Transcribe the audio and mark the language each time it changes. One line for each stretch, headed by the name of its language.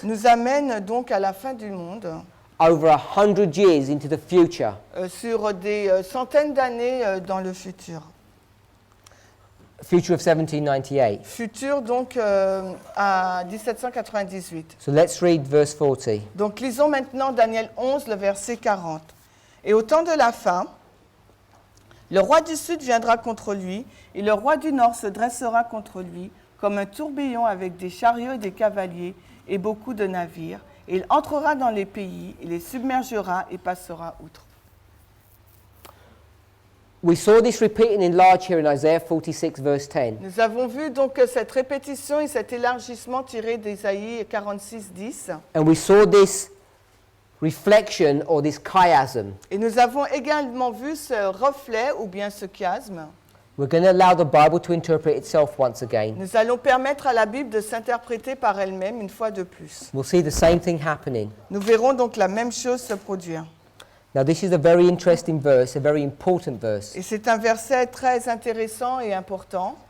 French: nous amène donc à la fin du monde,
English: over 100 years into the future.
French: sur des centaines d'années dans le futur.
English: Future of 1798.
French: Futur donc à 1798.
English: So let's read verse 40.
French: Donc lisons maintenant Daniel 11, le verset 40. Et au temps de la fin, le roi du sud viendra contre lui, et le roi du nord se dressera contre lui, comme un tourbillon avec des chariots et des cavaliers, et beaucoup de navires. Et il entrera dans les pays, il les submergera et passera outre.
English: We saw this repeating in large here in Isaiah 46 verse 10.
French: Nous avons vu donc cette répétition et cet élargissement tiré d'Ésaïe 46, 10.
English: And we saw this reflection or this chiasm.
French: Et nous avons également vu ce reflet ou bien ce chiasme.
English: We're going to allow the Bible to interpret itself once again.
French: Nous allons permettre à la Bible de s'interpréter par elle-même une fois de plus.
English: We'll see the same thing happening.
French: Nous verrons donc la même chose se produire.
English: Now this is a very interesting verse, a very important verse.
French: Et c'est un verset très intéressant et important.